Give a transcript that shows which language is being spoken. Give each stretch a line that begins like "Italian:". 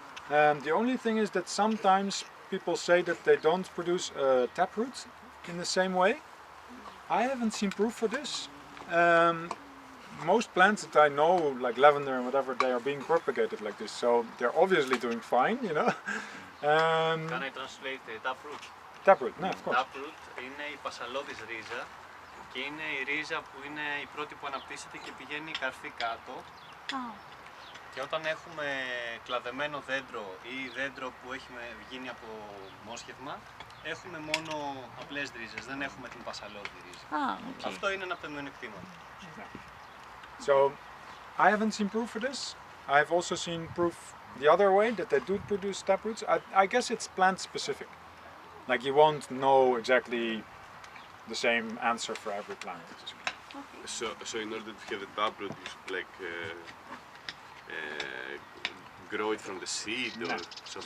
English: The only thing is that sometimes people say that they don't produce taproot in the same way. I haven't seen proof for this. Most plants that I know, like lavender and whatever, they are being propagated like this, so they're obviously doing fine, you know. Can I translate taproot? Taproot, no, of course.
Greek: Taproot είναι η πασαλώδης ρίζα και είναι η ρίζα που είναι η πρώτη που αναπτύσσεται και πηγαίνει η καρφή κάτω.
English: Oh.
Greek: Και όταν έχουμε κλαδεμένο δέντρο ή δέντρο που έχει γίνει από μόσχευμα, έχουμε μόνο απλές ρίζες, δεν έχουμε την πασαλώδη ρίζα.
English: Okay.
Greek: Αυτό είναι ένα από τα μειονεκτήματα.
English: So I haven't seen proof for this. I've also seen proof the other way, that they do produce taproots. I guess it's plant specific. Like you won't know exactly the same answer for every plant. So in order to have the taproot, you should like grow it from the seed, or so the